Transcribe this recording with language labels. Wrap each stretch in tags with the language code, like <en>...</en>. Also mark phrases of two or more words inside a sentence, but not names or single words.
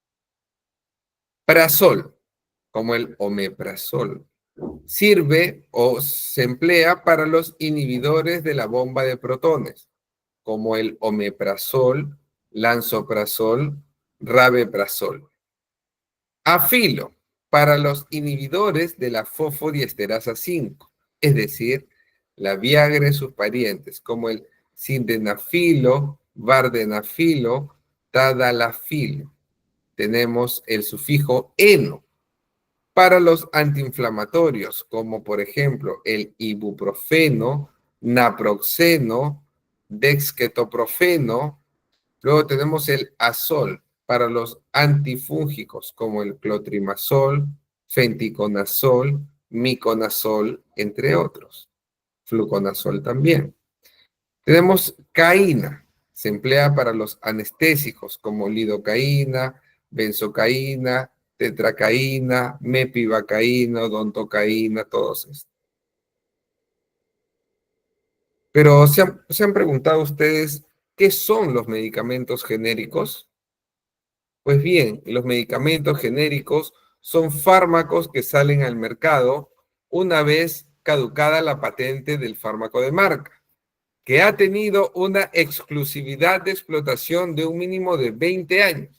<es>Prazol, como el omeprazol, sirve o se emplea para los inhibidores de la bomba de protones, como el omeprazol, lansoprazol, rabeprazol. Afilo, para los inhibidores de la fosfodiesterasa 5, es decir, la Viagra y sus parientes, como el sildenafilo, vardenafilo, tadalafilo. Tenemos el sufijo eno para los antiinflamatorios, como por ejemplo el ibuprofeno, naproxeno, dexketoprofeno. Luego tenemos el azol para los antifúngicos, como el clotrimazol, fenticonazol, miconazol, entre otros. Fluconazol también. Tenemos caína, se emplea para los anestésicos como lidocaína, benzocaína, tetracaína, mepivacaína, odontocaína, todos estos. Pero ¿se han preguntado ustedes qué son los medicamentos genéricos? Pues bien, los medicamentos genéricos son fármacos que salen al mercado una vez caducada la patente del fármaco de marca, que ha tenido una exclusividad de explotación de un mínimo de 20 años.</es>